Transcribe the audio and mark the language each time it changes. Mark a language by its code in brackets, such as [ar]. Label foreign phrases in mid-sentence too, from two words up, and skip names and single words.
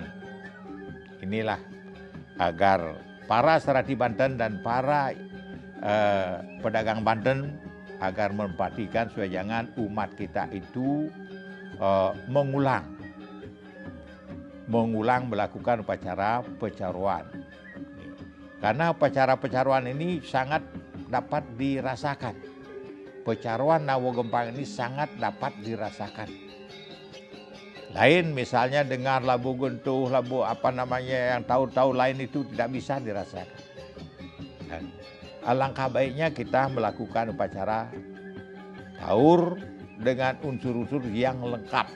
[id] Inilah agar para serati Banten dan para pedagang Banten agar memperhatikan supaya jangan umat kita itu mengulang melakukan upacara pecaruan. Karena upacara pecaruan ini sangat dapat dirasakan. Pecaruan Nawo Gempang ini sangat dapat dirasakan. Lain misalnya dengar labu gentuh, labu apa namanya yang tahu-tahu lain itu tidak bisa dirasakan. Dan alangkah baiknya kita melakukan upacara sahur dengan unsur-unsur yang lengkap.